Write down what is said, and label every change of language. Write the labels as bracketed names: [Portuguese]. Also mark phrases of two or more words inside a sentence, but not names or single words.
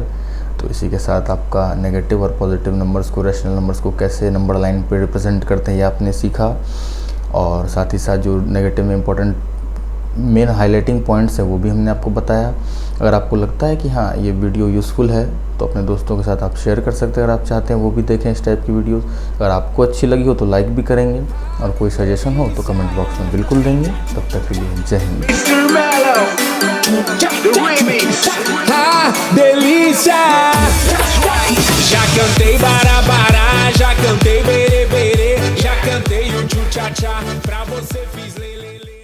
[Hindi] तो इसी के साथ आपका नेगेटिव और पॉजिटिव नंबर्स को, [English] rational numbers [Hindi] को कैसे नंबर लाइन पे रिप्रेजेंट करते हैं ये आपने सीखा, और साथ ही साथ जो नेगेटिव में [English] important main highlighting points [Hindi] है वो भी हमने आपको बताया। अगर आपको लगता है कि हाँ ये वीडियो यूज़फुल है तो अपने दोस्तों के साथ आप शेयर कर सकते हैं, अगर आप चाहते हैं वो भी देखें इस टाइप की वीडियोस। अगर आपको अच्छी लगी हो तो लाइक भी करेंगे, और कोई सजेशन हो तो [English] comment box [Hindi] में बिल्कुल देंगे। तब तक के लिए जय हिंद। [Portuguese] Delícia! Já cantei barabara, já cantei berê berê, já cantei o tchu-tcha-tcha, pra você fiz lelele.